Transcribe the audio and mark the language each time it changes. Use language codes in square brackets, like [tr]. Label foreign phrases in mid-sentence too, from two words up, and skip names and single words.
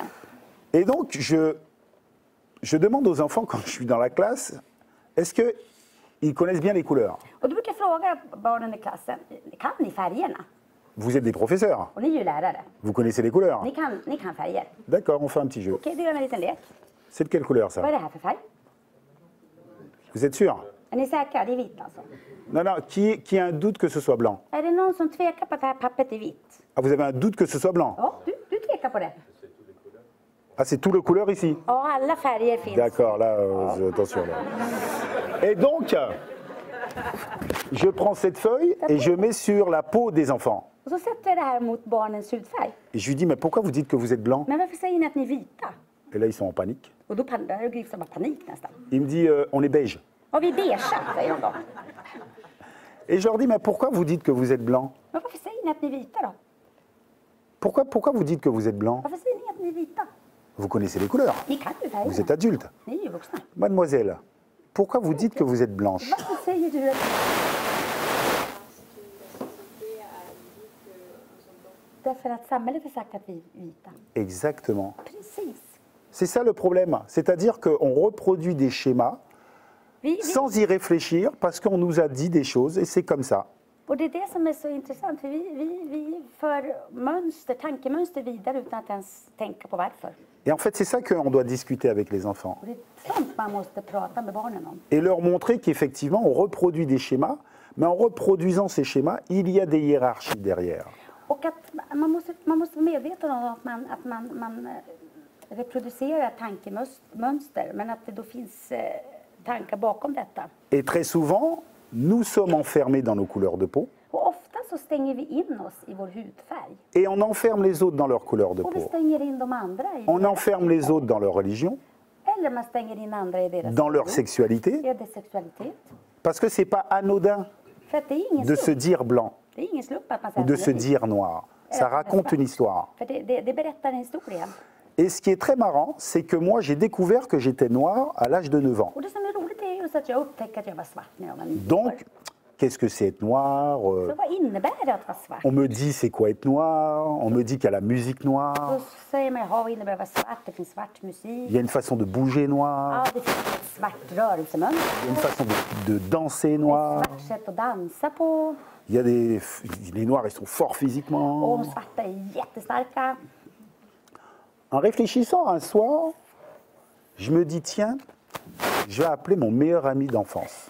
[fr] Et donc, je demande aux enfants quand je suis dans la classe, est-ce qu'ils connaissent bien les couleurs? [sv] Och då brukar jag fråga barnen i klassen, kan ni färgerna? [fr] Vous êtes des professeurs, [sv] Och ni är ju lärare. [fr] vous connaissez les couleurs. [sv] Ni kan färger. [fr] D'accord, on fait un petit jeu. [sv] Okej, då gör vi en liten lek. [fr] C'est de quelle couleur [sv] Vad [fr] ça? [sv] är det här för färg? [fr] Vous êtes sûr? [sv] Är ni säkra? Det är vitt alltså. [fr] Non, non, qui a un doute que ce soit blanc? [sv] Är det någon som tvekar på att det här pappret är vitt? [fr] Ah, vous avez un doute que ce soit blanc? [sv] Ja, du tvekar på det. [fr] Ah, c'est tout le couleur ici? [sv] Ja, alla färger finns. [fr] D'accord, là, attention. Là. Et donc, je prends cette feuille et je mets sur la peau des enfants. [sv] Och så sätter jag det här mot barnens hudfärg. [fr] Et je lui dis, mais pourquoi vous dites que vous êtes blanc? [sv] Men varför säger ni att ni är vita? [fr] Et là, ils sont en panique. [sv] Och då grips de av panik nästan. [fr] Il me dit, on est beige. [sv] Ja, vi är beige, säger de då. [fr] Et je leur dis, mais pourquoi vous dites que vous êtes blanc? [sv] Men varför säger ni att ni är vita då? [fr] Pourquoi vous dites que vous êtes blanc? [sv] Varför säger ni att ni är vita? [fr] Vous connaissez les couleurs. [sv] Ni kan ju [fr] Vous êtes [sv] färgerna. [fr] adulte. [sv] Ni är ju vuxna. [fr] Mademoiselle, pourquoi vous dites que vous êtes blanche? [sv] Varför säger du att... Därför att samhället har sagt att vi är vita. [fr] Exactement. [sv] Precis. [fr] C'est ça le problème. C'est-à-dire qu'on reproduit des schémas sans y réfléchir parce qu'on nous a dit des choses et c'est comme ça. [sv] Och det är det som är så intressant, för vi för tankemönster vidare utan att ens tänka på varför. [fr] Et en fait, c'est ça qu'on doit discuter avec les enfants. [sv] Och det är sånt man måste prata med barnen om. [fr] Et leur montrer qu'effectivement, on reproduit des schémas, mais en reproduisant ces schémas, il y a des hiérarchies derrière. [sv] Och att man måste vara medveten om att man reproducerar tankemönster, men att det då finns tankar bakom detta. [fr] Et très souvent, nous sommes enfermés dans nos couleurs de peau [sv] Och ofta så stänger vi in oss i vår hudfärg. [fr] et on enferme les autres dans leur couleur de [sv] Och vi [fr] peau. [sv] stänger in de andra i [fr] On [sv] deras- [fr] enferme les autres dans leur religion, [sv] Eller man stänger in andra i deras [fr] dans leur religion, sexualité, [sv] i deras sexualitet. [fr] parce que c'est pas anodin [sv] För att det är ingen [fr] de se [sv] slump. [fr] dire blanc [sv] Det är ingen slump att man [fr] ou [sv] säger [fr] de [sv] att [fr] se [sv] man är vit. [fr] dire noir. Ça raconte une histoire. [sv] För det berättar en historia. [fr] Et ce qui est très marrant, c'est que moi, j'ai découvert que j'étais noir à l'âge de 9 ans. [sv] Och det som är roligt är just att jag upptäckte att jag var svart när jag var 9 år. [fr] Donc, qu'est-ce que c'est être noir? [sv] Så vad innebär det att vara svart? [fr] On me dit c'est quoi être noir? On me dit qu'il y a la musique [sv] Då [fr] noire. [sv] säger man, jaha, vad innebär att vara svart? Det finns svart [fr] Il [sv] musik. [fr] y a une façon de bouger noir. [sv] Ja, det finns ett svart rörelsemönster. [fr] Il y a une façon de danser [sv] Ett [fr] noir. [sv] svart sätt att dansa på. [fr] Il y a les noirs, ils sont forts [sv] Och [fr] physiquement. [sv] de svarta är jättestarka. [fr] En réfléchissant un soir, je me dis tiens, je vais appeler mon meilleur ami d'enfance.